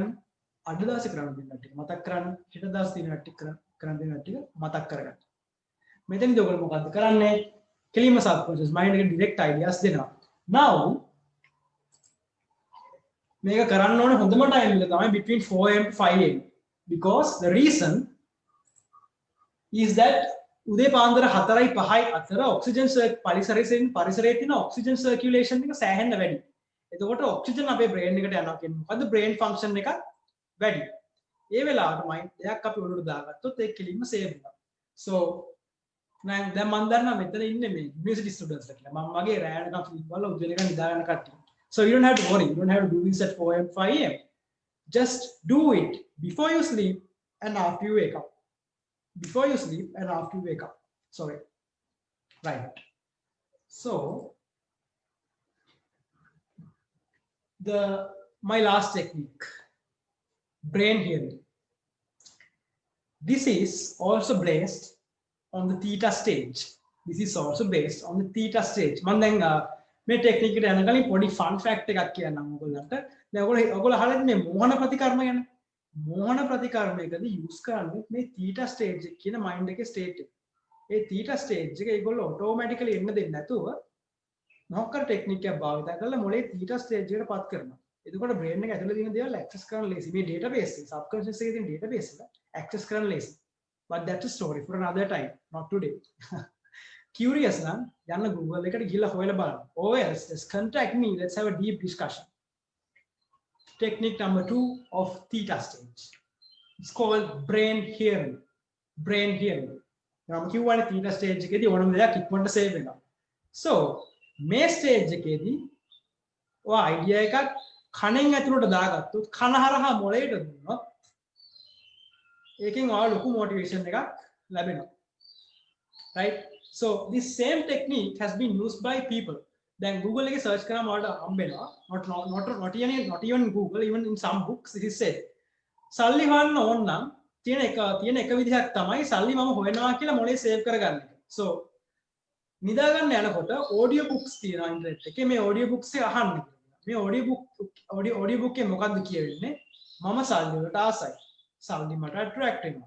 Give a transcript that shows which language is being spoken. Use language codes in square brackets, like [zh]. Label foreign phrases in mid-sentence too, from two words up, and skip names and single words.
[si] අද දවසේ කරන්න තියෙන වැඩ ටික මතක් කරන්න. හෙට දවසේ තියෙන වැඩ ටික කරන්න තියෙන වැඩ ටික මතක් කරගන්න. මෙතනදී ඔයගොල්ලෝ මොකද්ද කරන්නේ? කෙලින්ම [en] subconscious mind [si] එකට [en] direct ideas [si] දෙනවා. Now මේක කරන්න ඕනේ හොඳම time එක තමයි [en] between 4 am to 5 am because the reason is that [si] උදේ පාන්දර 4යි 5යි අතර ඔක්සිජන් පරිසරයේ තියෙන [en] oxygen circulation [si] එක සෑහෙන්න වැඩි. එතකොට ඔක්සිජන් අපේ බ්‍රේන් එකට යනවා කියන්නේ මොකද්ද? [en] brain function [si] එක වැඩි. ඒ වෙලාවට මයින්ඩ් එකක් අපි ඔළුවට දාගත්තොත් ඒක කෙලින්ම සේව් වෙනවා. so දැන් මම දන්නවා මෙතන ඉන්නේ මේ [en] university studentsලා [si] කියලා. මම මගේ රෑට නම් ෆීල් වල උදේ නිකන් නිදා ගන්න කට්ටිය. [en] so you don't have to worry, you don't have to do this at 4 am 5 am. just do it before you sleep and after you wake up. Before you sleep and after you wake up. Sorry. Right. So my last technique, brain hearing. This is also based on the theta stage. This is also based on the theta stage. [si] මම දැන් මේ ටෙක්නික් එකට යන කලින් පොඩි [en] fun fact [si] එකක් කියන්නම් ඔයගොල්ලන්ට. දැන් ඔයගොල්ලෝ අහලා මේ මෝහන ප්‍රතිකර්ම ගැන. මෝහන ප්‍රතිකර්මයකදී යූස් කරන්නේ මේ [en] theta stage [si] එක කියන මයින්ඩ් එකේ ස්ටේට් එක. ඒ [en] theta stage [si] එක ඒගොල්ලෝ ඔටෝමැටිකලි එන්න දෙන්නේ නැතුව මොකක් කර ටෙක්නික් එකක් භාවිත කරලා මොලේ [en] theta stage [si] එකට පත් කරනවා. එතකොට බ්‍රේන් එක ඇතුලේ තියෙන දේවල් ඇක්සස් කරන්න ලේසි. මේ database එක subconscious එකේ තියෙන database එක ඇක්සස් කරන්න ලේසි. [en] But that's a story for another time, not today. [si] Curious නම් යන්න Google එකට ගිහලා හොයලා බලන්න. [en] Or else just contact me, let's have a deep discussion. Technique number 2 of theta stage. It's called brain hearing. Brain hearing. Now, Q1 theta stage [si] එකේදී ඕනම දෙයක් ඉක්මනට save වෙනවා. So, මේ stage එකේදී ඔය idea එකක් කණෙන් ඇතුළට දාගත්තොත් කන හරහා මොළයට දුන්නොත් ඒකෙන් ඔයාලා ලොකු motivation එකක් ලැබෙනවා. [en] Right? So, this same technique has been used by people. [si] Then Google එකේ search කරාම ඔයාලට හම්බෙනවා. [en] Not even Google, even in some books it is said. [si] සල්ලි හොයන්න ඕන නම් තියෙන එක විදිහක් තමයි සල්ලි මම හොයනවා කියලා මොලේ සේව් කරගන්න එක. So නිදා ගන්න යනකොට [en] audio books [si] තියෙනවා ඉන්ටර්නෙට් එකේ. මේ [en] audio books [si] එක අහන්න. මේ [en] audio book [si] එකේ මොකද්ද කියවෙන්නේ? මම සල්ලි වලට ආසයි. සල්ලි මට attract වෙනවා.